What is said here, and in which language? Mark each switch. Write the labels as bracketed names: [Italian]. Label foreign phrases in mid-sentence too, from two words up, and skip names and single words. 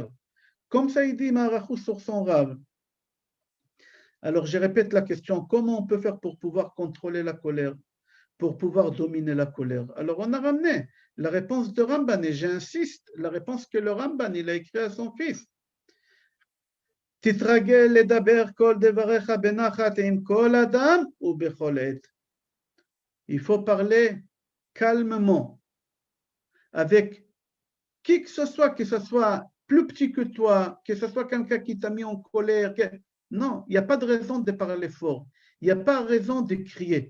[French] Comme ça, il dit Maharachou sur son rab. Alors, je répète la question, comment on peut faire pour pouvoir contrôler la colère, pour pouvoir dominer la colère? Alors, on a ramené la réponse de Ramban, et j'insiste, la réponse que le Ramban, il a écrit à son fils. [Hebrew] תתרגל לדבר כל דבריך בנחת עם כל אדם ובכל עת. [French] Il faut parler calmement avec qui que ce soit plus petit que toi, que ce soit quelqu'un qui t'a mis en colère. Non, il n'y a pas de raison de parler fort. Il n'y a pas de raison de crier.